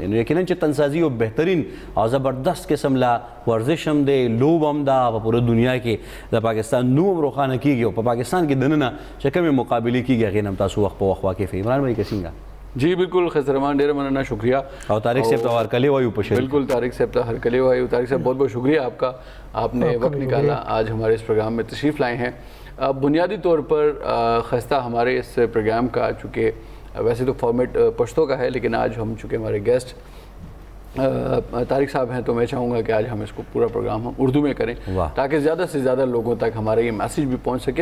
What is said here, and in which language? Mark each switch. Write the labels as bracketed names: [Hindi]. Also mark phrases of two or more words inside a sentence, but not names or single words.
[Pashto] نو یقینا چې تنسازي یو بهترین او زبردست قسم لا ورزش هم دی، لوب هم ده. په پوره دنیا کې د پاکستان نوم هم روښانه کېږي او په پاکستان کې دننه چې کومې مقابلې کېږي هغې نه هم تاسو وخت په وخت واقف یې. عمران بھائی که څنګه؟ جی بالکل خیر رحمان، ډېره مننه، شکریہ. او طارق صاحب ته هرکلی وایو په شریک. بالکل طارق صاحب ته هرکلی وایو. [Urdu] طارق صاحب بہت بہت شکریہ آپ کا، آپ نے وقت نکالا آج ہمارے اس پروگرام میں تشریف لائے ہیں. بنیادی طور پر خستہ ہمارے اس پروگرام کا، چونکہ ویسے تو فارمیٹ پشتو کا ہے، لیکن آج ہم چونکہ ہمارے گیسٹ طارق صاحب ہیں تو میں چاہوں گا کہ آج ہم اس کو پورا پروگرام ہم اردو میں کریں تاکہ زیادہ سے زیادہ لوگوں تک ہمارا یہ میسیج بھی پہنچ سکے.